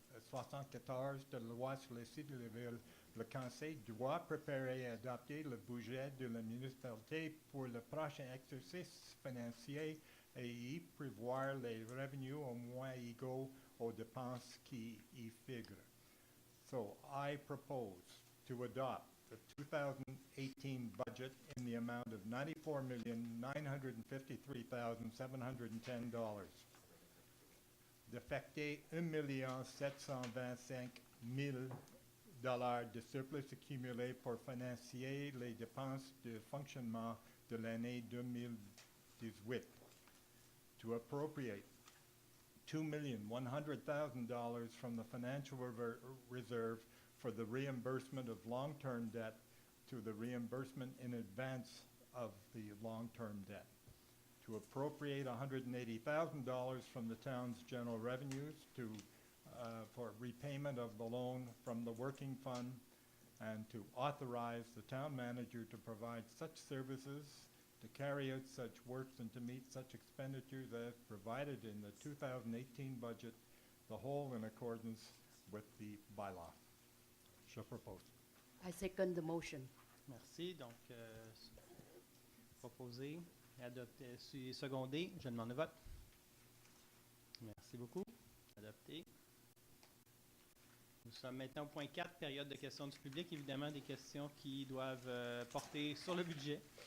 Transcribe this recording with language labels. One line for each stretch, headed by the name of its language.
French: 74 de la loi sur les sites de la ville, le conseil doit préparer et adopter le budget de la municipalité pour le prochain exercice financier et y prévoir les revenus au moins égaux aux dépenses qui y figurent.
English: So I propose to adopt the 2018 budget in the amount of $94,953,710.
French: D'affecter $1,725,000 de surplus accumulé pour financer les dépenses de fonctionnement de l'année 2018.
English: To appropriate $2,100,000 from the financial reserve for the reimbursement of long-term debt to the reimbursement in advance of the long-term debt. To appropriate $180,000 from the town's general revenues to for repayment of the loan from the working fund, and to authorize the town manager to provide such services, to carry out such works, and to meet such expenditures as provided in the 2018 budget, the whole in accordance with the bylaw.
French: Je propose.
English: I second the motion.
French: Merci. Donc, proposé, adopté, secondé. Je demande le vote. Merci beaucoup. Adopté. Nous sommes maintenant au point 4, période de questions du public. Évidemment, des questions qui doivent porter sur le budget.